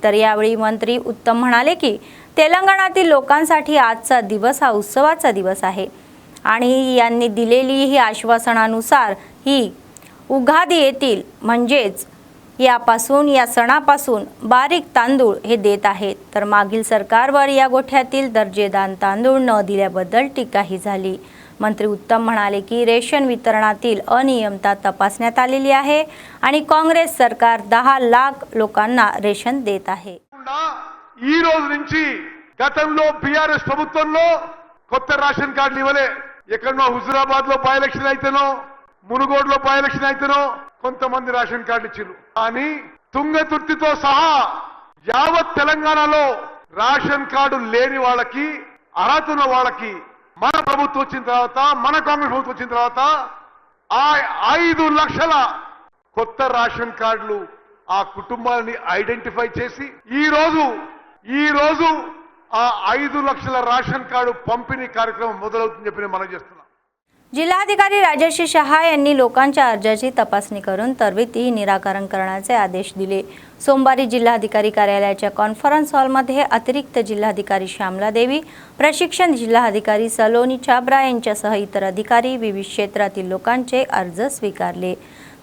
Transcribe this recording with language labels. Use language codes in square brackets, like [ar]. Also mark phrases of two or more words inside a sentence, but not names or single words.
[mr] तर यावेळी मंत्री उत्तम म्हणाले की तेलंगणातील लोकांसाठी आजचा दिवस हा उत्सवाचा दिवस आहे आणि यांनी दिलेली ही आश्वासनानुसार ही उगादी येतील, म्हणजेच या सणापासून बारीक तांदूळ हे देत आहेत। तर मागील सरकारवर या गोठ्यातील दर्जेदार तांदूळ न दिल्याबद्दल टीकाही झाली। मंत्री उत्तम म्हणाले की रेशन वितरणातील अनियमितता तपासण्यात आलेली आहे आणि काँग्रेस सरकार 10 लाख लोकांना रेशन देत आहे। [te] ఈ రోజు నుంచి గతంలో బీఆర్ఎస్ ప్రభుత్వంలో కొత్త రేషన్ కార్డులు ఇవ్వలే। ఎక్కడో హుజురాబాద్ లో [en] by election [te] అయితేనో, మునుగోడులో [en] by election [te] అయితేనో కొంతమంది రేషన్ కార్డులు ఇచ్చారు। కానీ తుంగతుర్తితో సహా యావత్ తెలంగాణలో రేషన్ కార్డు లేని వాళ్ళకి, అర్హత ఉన్న వాళ్ళకి మన ప్రభుత్వం వచ్చిన తర్వాత, మన కాంగ్రెస్ ప్రభుత్వం వచ్చిన తర్వాత 5 లక్షల కొత్త రేషన్ కార్డులు ఆ కుటుంబాలని ఐడెంటిఫై చేసి ఈ రోజు ఆ 5 లక్షల రేషన్ కార్డు పంపిణీ కార్యక్రమం మొదలవుతుందని చెప్పి నేను మనవి చేస్తున్నా। [mr] जिल्हाधिकारी राजश्री शहा यांनी लोकांच्या अर्जाची तपासणी करून त्वरित निराकरण करण्याचे आदेश दिले। सोमवारी जिल्हाधिकारी कार्यालयाच्या कॉन्फरन्स हॉलमध्ये अतिरिक्त जिल्हाधिकारी श्यामला देवी, प्रशिक्षण जिल्हाधिकारी सलोनी छाबरा यांच्यासह इतर अधिकारी विविध क्षेत्रातील लोकांचे अर्ज स्वीकारले।